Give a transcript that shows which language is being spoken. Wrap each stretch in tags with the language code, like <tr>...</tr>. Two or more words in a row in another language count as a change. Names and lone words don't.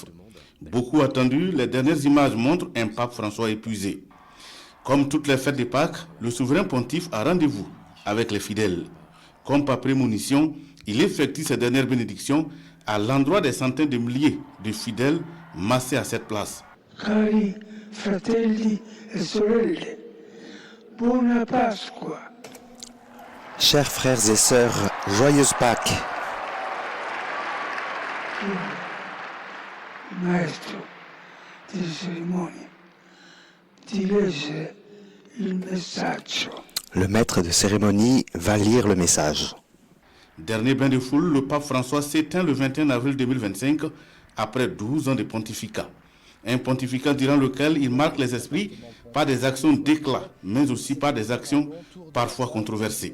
<fr>Beaucoup attendu, les dernières images montrent un pape François épuisé. Comme toutes les fêtes de Pâques, le souverain pontife a rendez-vous avec les fidèles. Comme par prémonition, il effectue ses dernières bénédictions à l'endroit des centaines de milliers de fidèles massés à cette place.</fr> <it>Cari fratelli e sorelle, buona Pasqua.</it> <fr>Chers frères et sœurs, joyeuse Pâques.</fr> <it>Maestro di cerimonie, ti legge il messaggio.</it> <fr>Le maître de cérémonie va lire le message. Dernier bain de foule, le pape François s'éteint le 21 avril 2025 après 12 ans de pontificat. Un pontificat durant lequel il marque les esprits par des actions d'éclat, mais aussi par des actions parfois controversées.</fr>